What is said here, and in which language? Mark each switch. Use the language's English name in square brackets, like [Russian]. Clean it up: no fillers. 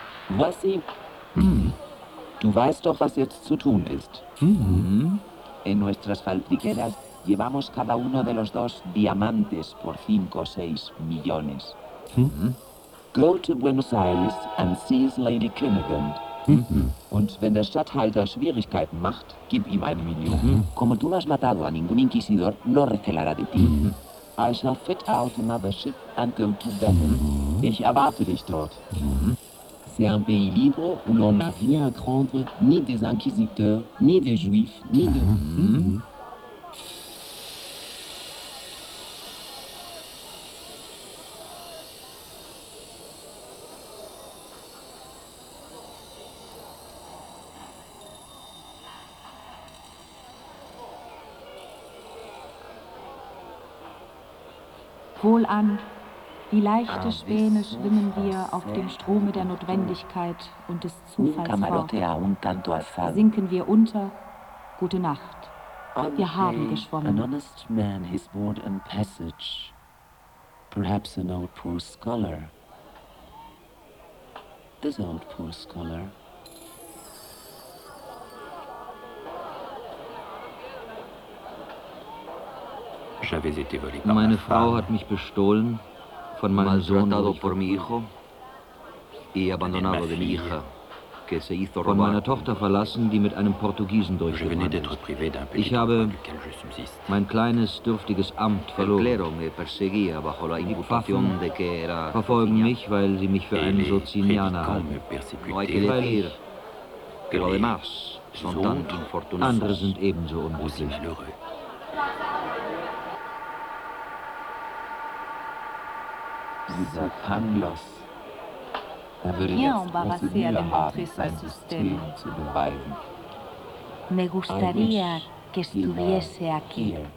[German] Wassi, du weißt doch, was jetzt zu tun ist. [Spanish] En nuestras faltriqueras llevamos cada uno de los dos diamantes por 5 o 6 millones. [English] Go to Buenos Aires and seize Lady Kinnegan. [German] Und wenn der Stadthalter Schwierigkeiten macht, gib ihm 1 Million. [Spanish] Como tú no has matado a ningún inquisidor, no recelará de ti. [English] I shall fit out another ship and go to Venice. [German] Ich erwarte dich dort. [French] C'est un pays libre où l'on n'a rien à craindre, ni des inquisiteurs, ni des juifs, ni de... [German] Wohlan, wie leichte Späne schwimmen wir auf dem Strome der Notwendigkeit und des Zufalls fort. Sinken wir unter, gute Nacht. Wir haben geschwommen. [English] An honest man his board and passage. Perhaps an old poor scholar. This old poor scholar. [German] Meine Frau hat mich bestohlen von meinem Sohn, von meiner Tochter verlassen, die mit einem Portugiesen durchgewandert ist. Ich habe mein kleines, dürftiges Amt verloren. Die verfolgen mich, weil sie mich für einen Sozinianer halten. Andere sind ebenso unglücklich. Dieser Pangloss, da würde ich jetzt ein System zu beweisen. [Spanish] Me gustaría que estuviese aquí.